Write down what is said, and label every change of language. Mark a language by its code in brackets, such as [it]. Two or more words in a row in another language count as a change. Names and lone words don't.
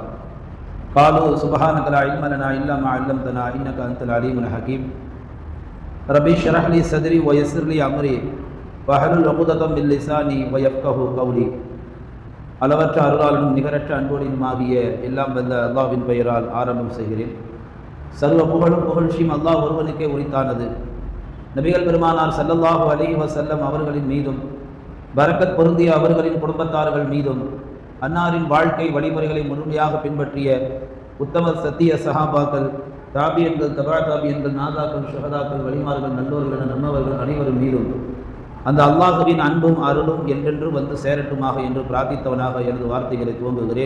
[ar] قالوا سبحانك لا علم لنا إلا ما علمتنا إنك أنت العليم الحكيم. ربي اشرح لي صدري ويسر لي أمري واحلل عقدة من لساني ويفقهوا قولي. [ta] அளவற்ற அருளாளனும் நிகரற்ற அன்போடினுமாகிய எல்லாம் வல்ல அல்லாஹ்வின் பெயரால் ஆரம்பம் செய்கிறேன். சர்வ புகழும் புகழ்ச்சியும் அல்லாஹ் ஒருவனுக்கே உரித்தானது. நபிகள் பெருமானார் [ar] صلى الله عليه وسلم [ta] அவர்களின் மீதும், பரக்கத் பொருந்திய அவர்களின் குடும்பத்தார்கள் மீதும், அன்னாரின் வாழ்க்கை வழிமுறைகளை முழுமையாக பின்பற்றிய உத்தம சத்திய சஹாபாக்கள், தாபியன்கள், தபா தாபியன்கள், நாதாக்கள், ஷஹதாக்கள், வலிமார்கள், நல்லோர்கள் என நம்மவர்கள் அனைவரும் மீதும் அந்த அல்லாஹ்வின் அன்பும் அருளும் என்றென்று வந்து சேரட்டுமாக என்று பிரார்த்தித்தவனாக எனது வார்த்தைகளை துவங்குகிறேன்.